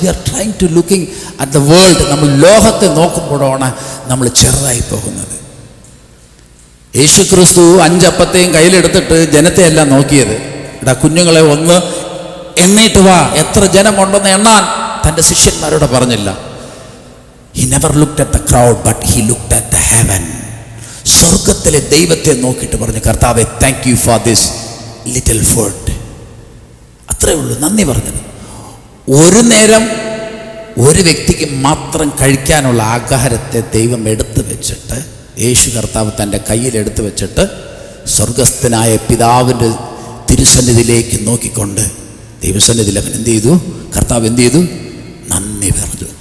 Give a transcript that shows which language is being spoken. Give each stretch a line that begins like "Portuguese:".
English: We are trying to looking at the world.
Malayalam: നമ്മൾ ലോകത്തെ നോക്കുമ്പോഴാണ് നമ്മൾ ചെറുതായി പോകുന്നത്. യേശു ക്രിസ്തു 5 അപ്പത്തെയും കയ്യിലെടുത്തിട്ട് ജനത്തെ എല്ലാം നോക്കിയത്. കുഞ്ഞുങ്ങളെ ഒന്ന് എണ്ണീട്ട് വാ, എത്ര ജനമുണ്ടെന്ന് എണ്ണാൻ തൻ്റെ ശിഷ്യന്മാരോട് പറഞ്ഞില്ല.
English: He never looked at the crowd, but he looked at the heaven.
Malayalam: സ്വർഗത്തിലെ ദൈവത്തെ നോക്കിയിട്ട് പറഞ്ഞു, കർത്താവേ,
English: Thank you for this little food.
Malayalam: അത്രേ ഉള്ളൂ, നന്ദി പറഞ്ഞത്. ഒരു നേരം ഒരു വ്യക്തിക്ക് മാത്രം കഴിക്കാനുള്ള ആഹാരത്തെ ദൈവം എടുത്തു വെച്ചിട്ട്, യേശു കർത്താവ് തൻ്റെ കയ്യിൽ എടുത്തു വെച്ചിട്ട് സ്വർഗസ്ഥനായ പിതാവിൻ്റെ തിരുസന്നിധിയിലേക്ക് നോക്കിക്കൊണ്ട് ദൈവസന്നിധിയിൽ അവൻ എന്ത് ചെയ്തു? കർത്താവ് എന്ത് ചെയ്തു? നന്ദി പറഞ്ഞു.